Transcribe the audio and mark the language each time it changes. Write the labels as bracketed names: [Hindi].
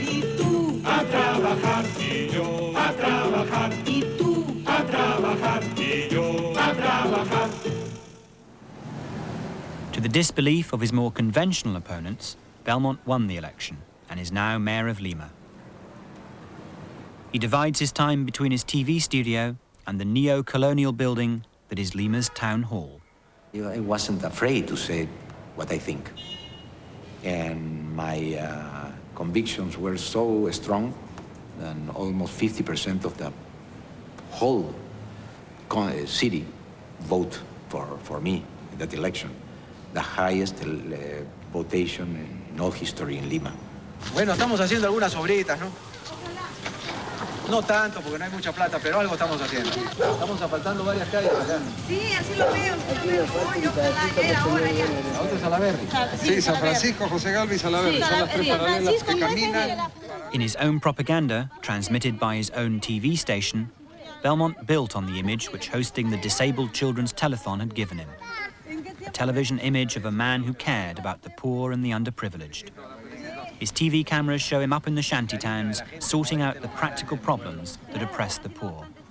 [Spanish] Y tú a trabajar y yo a trabajar y tú a trabajar y yo a trabajar. [English] To the disbelief of his more conventional opponents, Belmont won the election and is now mayor of Lima. He divides his time between his TV studio and the neo-colonial building that is Lima's town hall. I wasn't afraid to say what I think. And my convictions were so strong that almost 50% of the whole city vote for me in that election. The highest votation in all history in Lima. [Spanish] Bueno, estamos haciendo algunas obritas, ¿no? No tanto, porque no hay mucha plata, pero algo estamos haciendo. Estamos asfaltando varias calles acá. Sí, así lo veo. Ahora ya. ¿A dónde es Salaberry? Sí, San Francisco, José Galvez y Salaberry. Son las tres paralelas que caminan. [English] In his own propaganda, transmitted by his own TV station, Belmont built on the image which hosting the Disabled Children's Telethon had given him. A television image of a man who cared about the poor and the underprivileged. His TV cameras show him up in the shanty towns, sorting out the practical problems that oppress the poor.